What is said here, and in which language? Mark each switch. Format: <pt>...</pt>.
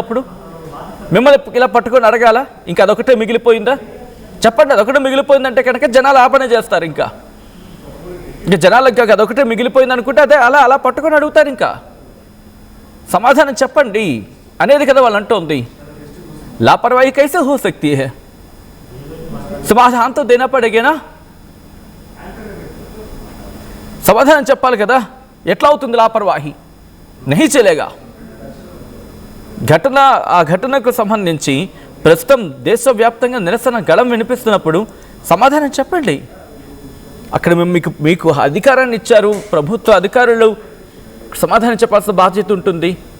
<te>అప్పుడు మిమ్మల్ని ఇలా పట్టుకొని అడగాల? ఇంకా అదొకటే మిగిలిపోయిందా? చెప్పండి. అదొకటే మిగిలిపోయిందంటే కనుక జనాలు ఆపనే చేస్తారు. ఇంకా జనాలకు అదొకటే మిగిలిపోయింది అనుకుంటే అదే అలా పట్టుకొని అడుగుతారు. ఇంకా సమాధానం చెప్పండి అనేది కదా వాళ్ళు అంటోంది.</te> <hi>लापरवाही कैसे हो सकती है? समाधान तो देना पड़ेगा ना.</hi> <te>समाधान చెప్పాలి కదా. ఎట్లా అవుతుంది లాపర్వాహి?</te> <hi>नहीं चलेगा.</hi> <te>ఆ ఘటనకు సంబంధించి ప్రస్తుతం దేశవ్యాప్తంగా నిరసన గళం వినిపిస్తున్నప్పుడు సమాధానం చెప్పండి. అక్కడ మీకు అధికారాన్ని ఇచ్చారు ప్రభుత్వ అధికారులు, సమాధానం చెప్పాల్సిన బాధ్యత ఉంటుంది.</te>